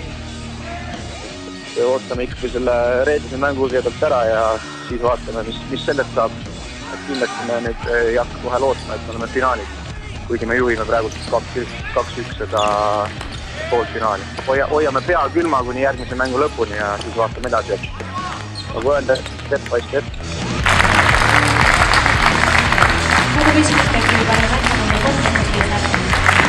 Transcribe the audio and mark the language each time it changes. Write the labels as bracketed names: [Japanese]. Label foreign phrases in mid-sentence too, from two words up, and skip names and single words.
[Estonian] Ootame ikkagi selle reedise mängu kõigepealt ära ja siis vaatame, mis sellest saab. Et kindlasti me nüüd ei hakka kohe lootma, et me oleme finaalis, kuigi me juhime praegu 2-1 seda poolfinaali. Hoiame pea külma kuni järgmise mängu lõpuni ja siis vaatame edasi. Nagu öelda, [English] step by step. [Estonian] Nagu küsimus peaks juba näitama meie kontaktiivne.